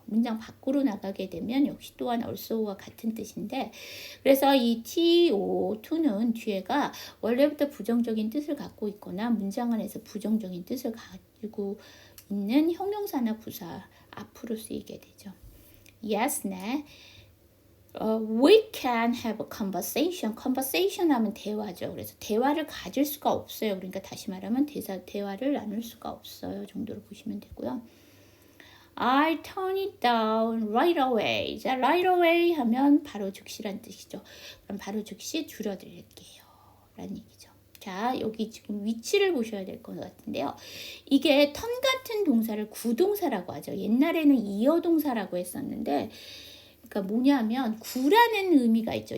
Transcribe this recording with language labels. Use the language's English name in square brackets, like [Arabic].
[Korean] 문장 밖으로 나가게 되면 역시 또한 also와 같은 뜻인데, 그래서 이 to는 뒤에가 원래부터 부정적인 뜻을 갖고 있거나 문장 안에서 부정적인 뜻을 가지고 있는 형용사나 부사 앞으로 쓰이게 되죠. [English] Yes, [Korean] 네. [English] We can have a conversation. [Korean] conversation 하면 대화죠. 그래서 대화를 가질 수가 없어요. 그러니까 다시 말하면 대화를 나눌 수가 없어요. 정도로 보시면 되고요. [English] I turn it down right away. [Korean] 자, right away 하면 바로 즉시란 뜻이죠. 그럼 바로 즉시 줄여드릴게요. 라는 얘기죠. 자, 여기 지금 위치를 보셔야 될 것 같은데요. 이게 턴 같은 동사를 구동사라고 하죠. 옛날에는 이어동사라고 했었는데, 그러니까 뭐냐면 구라는 의미가 있죠.